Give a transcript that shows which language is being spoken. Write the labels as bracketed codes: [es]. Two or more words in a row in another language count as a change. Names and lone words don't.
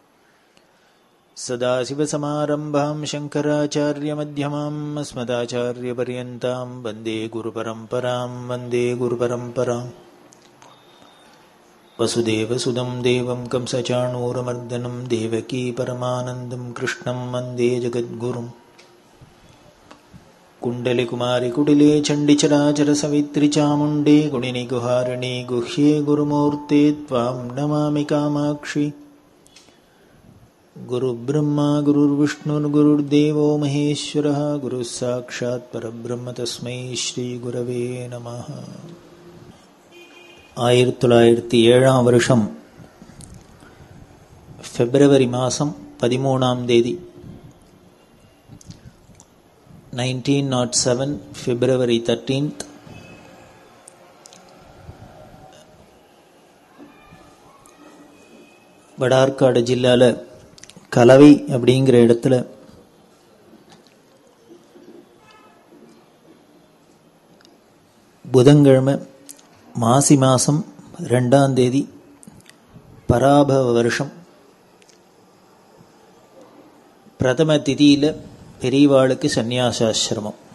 [sa] सदाशिवसमारम्भां शङ्कराचार्यमध्यमाम् अस्मदाचार्यपर्यन्तां वन्दे गुरुपरम्पराम् वसुदेवसुदं देवं कंसचाणूरमर्दनं देवकी परमानन्दं कृष्णं वन्दे जगद्गुरुम् कुण्डलिकुमारि कुटिले चण्डिचराचरसवित्रि चामुण्डे गुणिनि गुहारिणि गुह्ये गुरुमूर्ते त्वां नमामि कामाक्षि गुरुब्रह्मा गुरुर्विष्णुर्गुरुर्देवो महेश्वरः गुरुः साक्षात् परब्रह्म तस्मै श्रीगुरवे नमः. [ta] 1907 வருஷம் பிப்ரவரி மாதம் 13ஆம் தேதி 1907 February 13th வடார்காடு ஜில்லால கலவை அப்படிங்கிற இடத்துல புதன்கிழமை மாசி மாதம் 2ஆம் தேதி பராபவ வருஷம் பிரதம திதியில பெரியவாளுக்கு சந்நியாசாசிரமம்.